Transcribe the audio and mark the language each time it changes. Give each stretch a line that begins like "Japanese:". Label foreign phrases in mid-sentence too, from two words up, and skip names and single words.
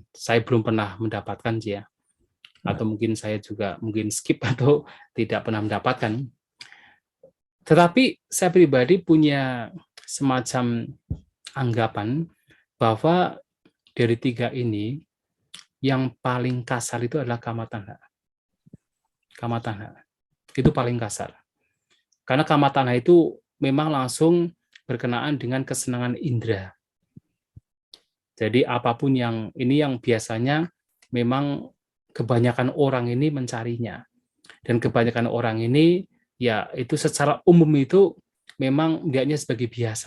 Indonesian: Saya belum pernah mendapatkan ya. Atau mungkin saya juga mungkin skip atau tidak pernah mendapatkan. Tetapi saya pribadi punya semacam anggapan bahwa dari 3 ini yang paling kasar itu adalah
Pali: kama tanha. Kama tanha
Indonesian: itu paling kasar. Karena
Pali: kama tanha
Indonesian: itu memang langsung berkenaan dengan kesenangan indera. Jadi apapun yang ini yang biasanya memang kebanyakan orang ini mencarinya. Dan kebanyakan orang ini ya itu secara umum itu memang melihatnya sebagai biasa.